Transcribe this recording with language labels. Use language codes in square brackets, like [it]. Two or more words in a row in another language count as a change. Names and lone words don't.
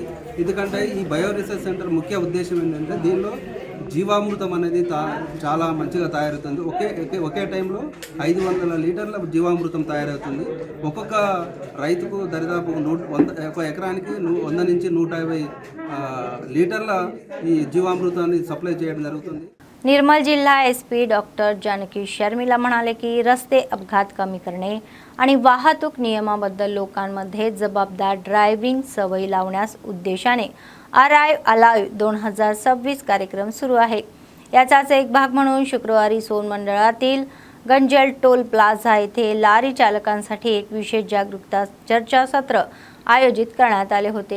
[te] ఎందుకంటే ఈ బయో రీసెర్చ్ సెంటర్ ముఖ్య ఉద్దేశం ఏంటంటే దీనిలో జీవామృతం అనేది చాలా మంచిగా తయారవుతుంది। ఒకే టైంలో 500 లీటర్ల జీవామృతం తయారవుతుంది। ఒక్కొక్క రైతుకు దరిదాపు ఒక ఎకరానికి 100 నుంచి 150 లీటర్ల ఈ జీవామృతాన్ని సప్లై చేయడం జరుగుతుంది। [mr] निर्मल जिल्हा SP डॉक्टर जानकी शर्मिला म्हणाले की रस्ते अपघात कमी करणे आणि वाहतूक नियमाबद्दल लोकांमध्ये जबाबदार ड्रायव्हिंग सवय लावण्यास उद्देशाने अराइव अलाइव 2026 कार्यक्रम सुरू आहे। याचाच एक भाग म्हणून शुक्रवारी सोन मंडळातील गंजल टोल प्लाझा येथे लारी चालकांसाठी एक विशेष जागरूकता चर्चासत्र आयोजित करण्यात आले होते।